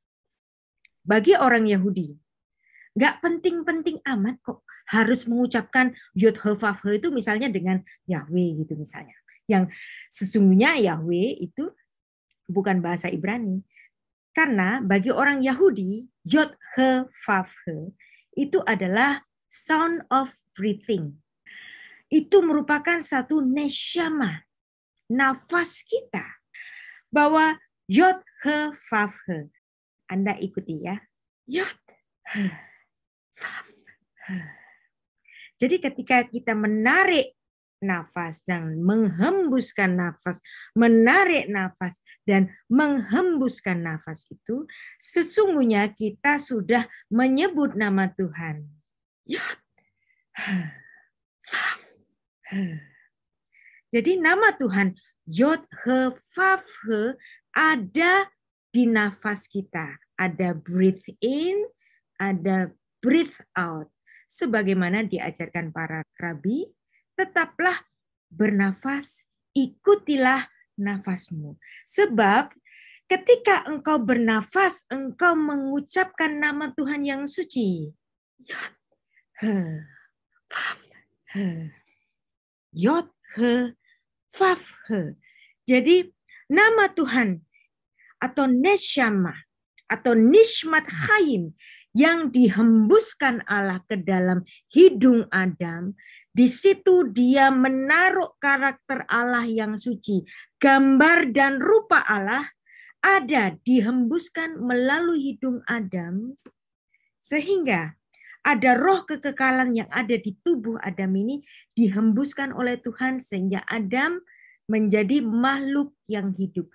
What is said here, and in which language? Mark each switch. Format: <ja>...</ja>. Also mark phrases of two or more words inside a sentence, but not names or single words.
<id>Bagi orang Yahudi, nggak penting-penting amat kok harus mengucapkan Yod,</id> <he>הא, וו, הא</he> <id>itu misalnya dengan Yahweh gitu misalnya. Yang sesungguhnya Yahweh itu bukan bahasa Ibrani. Karena bagi orang Yahudi, Yod,</id> <he>הא, וו, הא</he> <id>itu adalah</id> <en>sound of breathing.</en> <id>Itu merupakan satu neshama. nafas kita. Bahwa Yod,</id> <he>הא, וו, הא.</he> <id>Anda ikuti ya. Yod,</id> <he>הא, וו, הא.</he> <id>Jadi ketika kita menarik nafas dan menghembuskan nafas, menarik nafas dan menghembuskan nafas itu, sesungguhnya kita sudah menyebut nama Tuhan. Yod,</id> <he>הא, וו, הא.</he> <id>Jadi nama Tuhan Yod,</id> <he>הא, וו, הא</he> <id>ada di nafas kita. Ada</id> <en>breathe in,</en> <id>ada</id> <en>breathe out.</en> <id>Sebagaimana diajarkan para rabi, tetaplah bernafas, ikutilah nafasmu. Sebab ketika engkau bernafas, engkau mengucapkan nama Tuhan yang suci. Yod,</id> <he>הא, וו, הא. יוד, הא, וו, הא.</he> <id>Jadi nama Tuhan atau neshama atau</id> <he>נשמת חיים</he> <id>yang dihembuskan Allah ke dalam hidung Adam, di situ dia menaruh karakter Allah yang suci, gambar dan rupa Allah ada dihembuskan melalui hidung Adam, sehingga ada roh kekekalan yang ada di tubuh Adam ini dihembuskan oleh Tuhan sehingga Adam menjadi makhluk yang hidup.</id>